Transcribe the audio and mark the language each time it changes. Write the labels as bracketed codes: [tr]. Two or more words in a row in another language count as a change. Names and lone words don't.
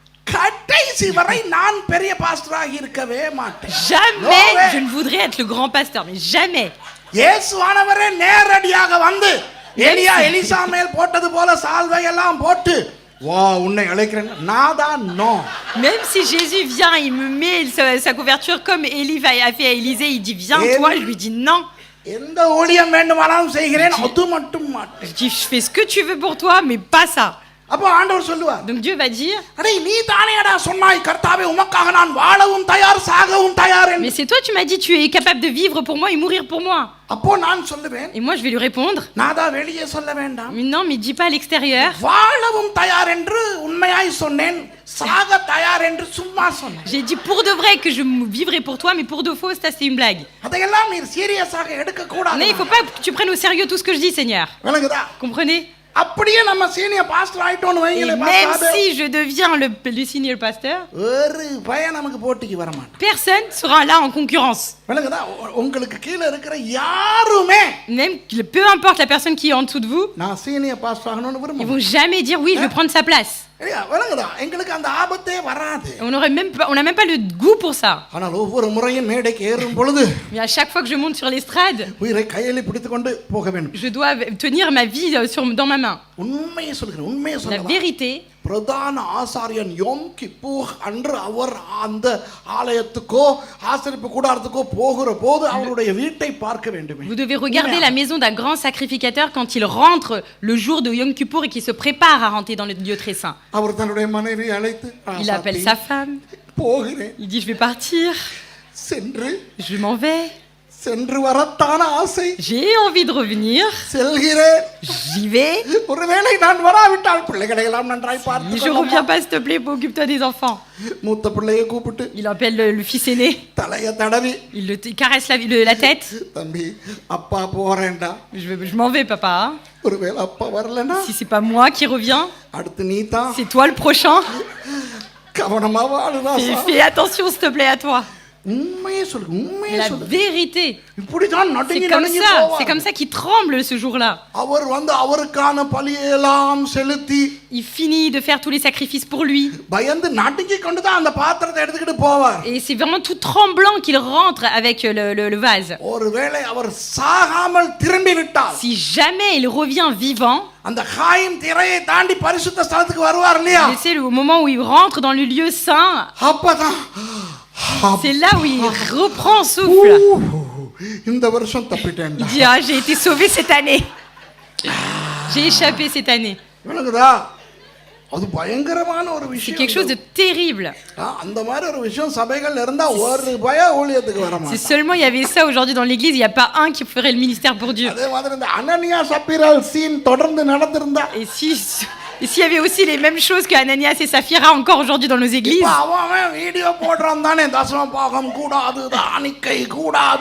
[ta] கடைசி வரை நான் பெரிய பாஸ்டராக இருக்கவே மாட்டேன். [fr] Jamais [en] No way. [fr] je ne voudrais être le grand pasteur, mais jamais. [ta] இயேசுவானவரே நேரடியாக வந்து எலியா எலிசா மேல் போட்டது போல சால்வை எல்லாம் போட்டு வா உன்னை அழைக்கிறேன் நாதா நோ. [fr] Même si Jésus vient, il me met sa couverture comme Élie a fait à Élisée, il dit viens toi, je lui dis non. [ta] எந்த ஊழியம் வேண்டுமானாலும் செய்கிறேன் அது மட்டும் மாட்டேன். [fr] Je dis je fais ce que tu veux pour toi, mais pas ça. [ta] அப்போ ஆண்டவர் சொல்லுவார், [fr] Donc Dieu va dire [ta] அடே நீ தானேடா சொன்னாய் கர்த்தாவே உமக்காக நான் வாழவும் தயார் சாகவும் தயார் என்று. [fr] mais c'est toi tu m'as dit tu es capable de vivre pour moi et mourir pour moi. [ta] அப்போ நான் சொல்லுவேன், [fr] Et moi je vais lui répondre [ta] நாதா வெளியே சொல்ல வேண்டாம், [fr] mais non mais dis pas à l'extérieur. [ta] வாழவும் தயார் என்று உண்மையாய் சொன்னேன், சாக தயார் என்று சும்மா சொன்னேன். [fr] J'ai dit pour de vrai que je vivrai pour toi, mais pour de faux ça c'est une blague. [ta] அதையெல்லாம் நீ சீரியஸாக எடுக்க கூடாது. [fr] Mais il faut pas que tu prennes au sérieux tout ce que je dis, Seigneur. [ta] விளங்குதா? [fr] Comprenez? [ta] அப்படியே நம்ம [en] senior pastor [ta] ஆயிட்டோம்னு [fr] Et [ta] வைங்களே, [fr] même [ta] பாஸ்டர், [fr] si je deviens le senior pasteur, [ta] ஒரு பையன் நமக்கு போட்டிக்கு வர மாட்டான். [fr] personne sera là en concurrence. [ta] விளங்குதா? உங்களுக்கு கீழே இருக்கிற யாருமே [fr] Même peu importe la personne qui est en dessous de vous, [ta] நான் [en] senior pastor [ta] ஆகணும்னு [fr] ils [ta] விரும்புறேன். [fr] vont jamais dire oui, je vais prendre sa place. [ta] இல்லையா? விளங்குதா? எங்களுக்கு அந்த ஆபத்தே வராது. [fr] On n'a même pas le goût pour ça. [ta] ஆனால் ஒவ்வொரு முறையும் மேடைக்கு ஏறும் பொழுது [fr] Mais à chaque fois que je monte sur l'estrade, [ta] உயிரை கையில பிடித்து கொண்டு போக வேண்டும். [fr] je dois tenir ma vie dans ma main. [ta] உண்மையை சொல்கிறேன், உண்மையை [fr] La [ta] சொல்கிறேன். [fr] vérité, [ta] பிரதான ஆசாரியன் யோம் கிப்பூர் அன்று அவர் அந்த ஆலயத்துக்கோ ஆசரிப்பு கூடாரத்துக்கோ போகிற போது அவருடைய வீட்டை பார்க்க வேண்டும். [fr] vous devez regarder la maison d'un grand sacrificateur quand il rentre le jour de Yom Kippour et qu'il se prépare à rentrer dans le lieu très saint. [ta] அவர் தன்னுடைய மனைவி அழைத்து [fr] Il appelle sa femme, [ta] போகிறேன், [fr] il dit je vais partir, [ta] சென்று [fr] je m'en vais, [ta] சென்று வரத்தான ஆசை, [fr] j'ai envie de revenir, [ta] செல்கிறேன். [fr] j'y vais. [ta] ஒருவேளை நான் வராவிட்டால் பிள்ளைகளை எல்லாம் நன்றாய் [fr] Si [ta] பார்த்து [fr] je reviens pas, s'il te plaît, occupe-toi des enfants. [ta] மூத்த பிள்ளையை கூப்பிட்டு [fr] Il appelle le fils aîné, [ta] தலைய தடவி, [fr] il caresse la tête. [ta] தம்பி அப்பா போறேன்டா, [fr] Je m'en vais, papa. [ta] ஒருவேளை அப்பா வரலனா [fr] Si c'est pas moi qui reviens, [ta] அடுத்து நீ தான் [fr] c'est toi le prochain. [ta] கவனமா வாழுடா. [fr] Fais attention, s'il te plaît, à toi. [ta] உண்மையே சொல்லு, உண்மையே [fr] La [ta] சொல்லு. [fr] vérité, [ta] இப்படிதான் [fr] c'est [ta] நடுங்கி [fr] comme [ta] நடுங்கி [fr] ça, [ta] போவார். [fr] c'est comme ça qu'il tremble ce jour-là. [ta] அவர் வந்து அவருக்கான பலியெல்லாம் செலுத்தி [fr] Il finit de faire tous les sacrifices pour lui. [ta] பயந்து நடுங்கி கொண்டு தான் அந்த பாத்திரத்தை எடுத்துக்கிட்டு போவார். [fr] Et c'est vraiment tout tremblant qu'il rentre avec le vase. [ta] ஒருவேளை அவர் சாகாமல் திரும்பி விட்டால் [fr] Si jamais il revient vivant, [ta] அந்த காயும் திரையை தாண்டி பரிசுத்த ஸ்தலத்துக்கு வருவார் இல்லையா? [fr] et c'est au moment où il rentre dans le lieu saint, [ta] அப்பதான் [fr] c'est là où il reprend souffle. [ta] இந்த வருஷம் தப்பிட்டேன். [fr] Il dit ah, j'ai été sauvé cette année. J'ai échappé cette année. [ta] இவனுக்குதா அது பயங்கரமான ஒரு [fr] C'est [ta] விஷயம். [fr] quelque chose de terrible. [ta] அந்த மாதிரி ஒரு விஷயம் சபைகள் இருந்தா ஒரு பய ஊழியத்துக்கு வர [fr] Si [ta] மாட்டான். [fr] seulement il y avait ça aujourd'hui dans l'église, il n'y a pas un qui ferait le ministère pour Dieu. [ta] அதே மாதிரி இந்த அனனியா சப்பீரால் சீன் தொடர்ந்து நடந்திருந்தா [fr] Et s'il y avait aussi les mêmes choses que Ananias et Saphira encore aujourd'hui dans nos églises, [ta] இப்ப அவன் வீடியோ போடுறான் தானே, தசம பாகம் கூடாது, தானிக்கை கூடாது.